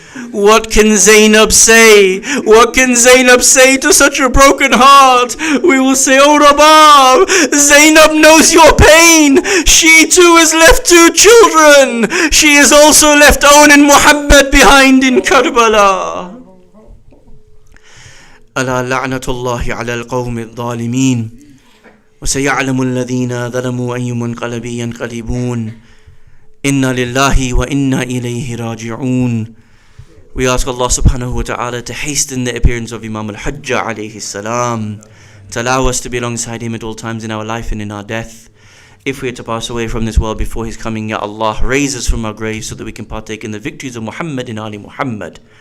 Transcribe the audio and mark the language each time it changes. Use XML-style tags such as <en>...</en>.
<en>What can Zainab say? What can Zainab say to such a broken heart? We will say, oh Rabab, Zainab knows your pain. She too has left 2 children. She has also left Own and Muhammad behind in Karbala.</en> <ar>ألا لعنة الله على القوم الظالمين وسيعلم الذين ظلموا أي منقلب ينقلبون إنا لله وإنا إليه راجعون.</ar> <en>We ask Allah subhanahu wa ta'ala to hasten the appearance of Imam al-Hajjah alayhi salam, to allow us to be alongside him at all times in our life and in our death. If we are to pass away from this world before his coming, Ya Allah, raise us from our graves so that we can partake in the victories of Muhammad and Ali Muhammad.</en>